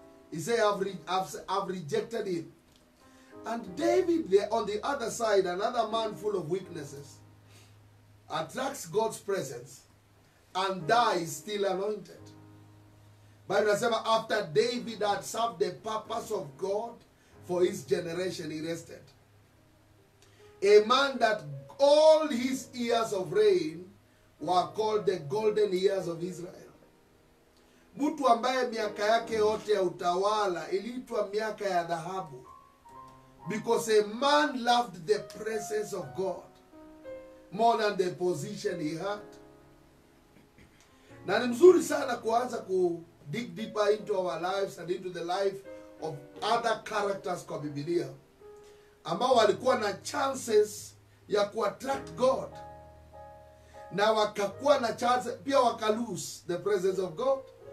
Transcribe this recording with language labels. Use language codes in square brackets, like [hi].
[en] He said, I've rejected him. And David, on the other side, another man full of weaknesses, attracts God's presence and dies still anointed. Bible says, after David had served the purpose of God for his generation, he rested. A man that all his years of reign were called the golden years of Israel. [sw] Mtu ambaye miaka yake yote ya utawala iliitwa miaka ya dhahabu. [en] Because a man loved the presence of God more than the position he had. [sw] Na ni mzuri sana kuanza [en] dig deeper into our lives and into the life of other characters [sw] kwa Biblia, ambao walikuwa na [en] chances [sw] ya [en] attract God, [sw] na wakakuwa na [en] chance [sw] pia [en] lose the presence of God.